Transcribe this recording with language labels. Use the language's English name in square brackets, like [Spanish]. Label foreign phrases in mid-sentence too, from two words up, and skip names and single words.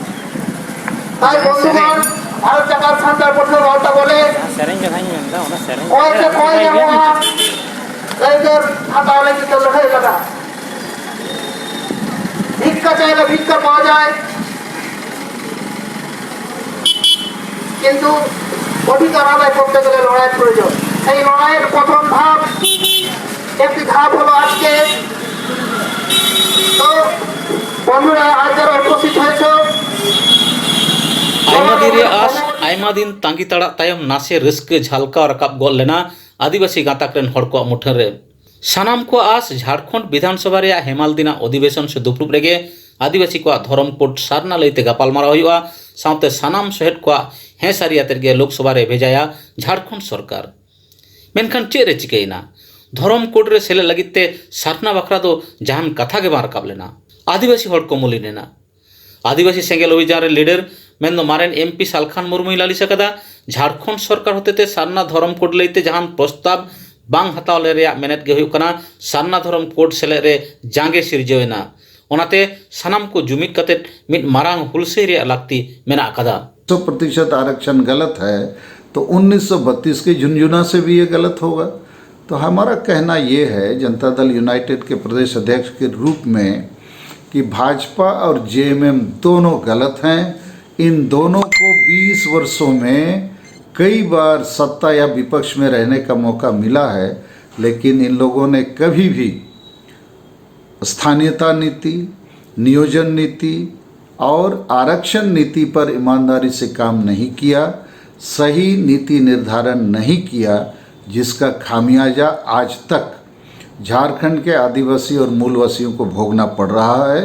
[Bangla] তাই বন্ধুগণ, ভারত জাকাত সন্তার পরিষদ কথা বলে ভিক্ষা চাইলে ভিক্ষা পাওয়া যায়, কিন্তু অধিকার আদায় করতে গেলে লড়াইয়ের প্রয়োজন। সেই লড়াইয়ের প্রথম ধাপ, একটি ধাপ হলো আজকে। তো বন্ধুরা, আজ যারা উপস্থিত হয়েছে, [Santali] आयमा दिन तांगी ताड़ा तायम नासे रस्क झलका रकाब गल लेना आदिवासी गाताक रेन हड़ को मुठन रे सानाम को आस झारखंड विधानसभा रे हेमाल दिना अधिवेशन से दुपुर रेगे आदिवासी को धरम कोड सारना लईते गापालमारा हुआ साउते सानाम सहेट को हे सारियातेर गे लोकसभा रे भेजाया झारखंड सरकार। मेनखान चे रे चिकेना धरम कोड रे सेले लगिते सारना बखरा दो जहान कथा के बार राकाब लेना आदिवासी हड़ को मुली नेना आदिवासी सेंगेल अभियान रे लीडर मेन मारेन एमपी सालखान मुर्मू लालिश कदा झारखंड सरकार होते सारना धरम कोड लईते जहान प्रस्ताव बांग हतावले रे मेनेट गे हुयुग कना सारना धरम कोड सेले रे जांगे सिरजेवेना ओनाते सानाम को जुमिद कते मिद मारांग हुलसे रे लागती मेना कदा। [Hindi] 100% आरक्षण गलत है तो 1932 के झुनझुना से भी ये गलत होगा। तो हमारा कहना ये है जनता दल यूनाइटेड के प्रदेश अध्यक्ष के रूप में कि भाजपा और जेएमएम दोनों गलत हैं। इन दोनों को 20 वर्षों में कई बार सत्ता या विपक्ष में रहने का मौका मिला है, लेकिन इन लोगों ने कभी भी स्थानीयता नीति, नियोजन नीति और आरक्षण नीति पर ईमानदारी से काम नहीं किया, सही नीति निर्धारण नहीं किया, जिसका खामियाजा आज तक झारखंड के आदिवासी और मूलवासियों को भोगना पड़ रहा है।